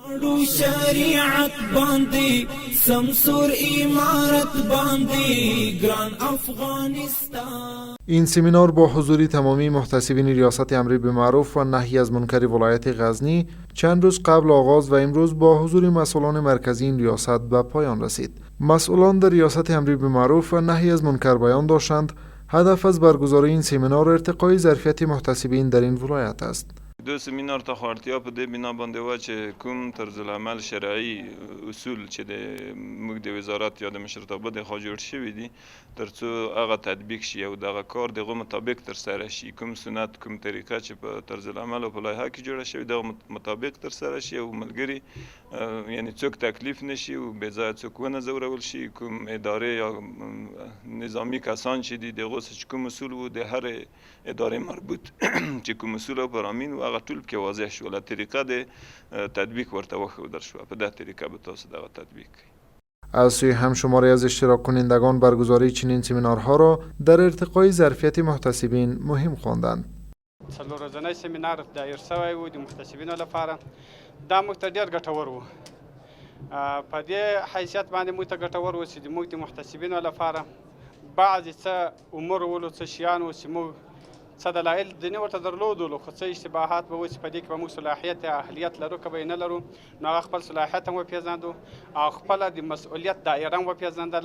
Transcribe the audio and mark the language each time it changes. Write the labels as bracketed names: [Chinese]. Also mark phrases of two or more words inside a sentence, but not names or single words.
[Pashto] غواړو شریعت باندې سمسور امارت باندې گران افغانستان. [Persian] این سمینار با حضور تمامی محتسبین ریاست امر بالمعروف و نهی از منکر ولایت غزنی چند روز قبل آغاز و امروز با حضور مسئولان مرکزی این ریاست به پایان رسید. مسئولان در ریاست امر بالمعروف و نهی از منکر بیان داشتند هدف از برگزاری این سمینار ارتقای ظرفیت محتسبین در این ولایت است. [Pashto] دو سمینار ته اړتیا په دې بنا باندې و چې کوم طرز العمل شرعي اصول چې د موږ د وزارت یا د مشرتابه د خوا جوړ شوي دي ترڅو هغه تطبیق شي او دغه کار دغه مطابق ترسره شي، کوم سنت کوم طریقه چې په طرز العمل او په لایحه کې جوړه شوې دغه مطابق ترسره شي او ملګري یعنی څوک تکلیف نشي او بې ځایه څوک ونه ځورول شي. کوم ادارې یا نظامي کسان چې دي دغه څه کوم اصول و د هر ادارې مربوط چې کوم اصول او پرامین و هغه ټول کې واضح شو، له طریقه د تطبیق ورته وښودل شو، په دغه طریقه به تاسو دغه تطبیق کړئ. [Persian] از سوی همشماری از اشتراک کنندگان برگزاری چنین سمینارها را در ارتقای ظرفیت محتسبین مهم خواندند. [Pashto] څلور ورځنی سمینار دایر شوی و د محتسبینو لپاره دا موږ ته ډېر ګټور و. په دې حیثیت باندې موږ ته ګټور و چې موږ د محتسبینو لپاره بعضې څه امور ولو څه شیان و چې موږ څه دلایل ځینې ورته درلودلو خو څه اشتباهات به و چې په دې کې به موږ صلاحیت یا اهلیت لرو که به یې نه لرو نو هغه خپل صلاحیت هم وپېژندو او خپله د مسؤلیت دایره هم وپېژندله.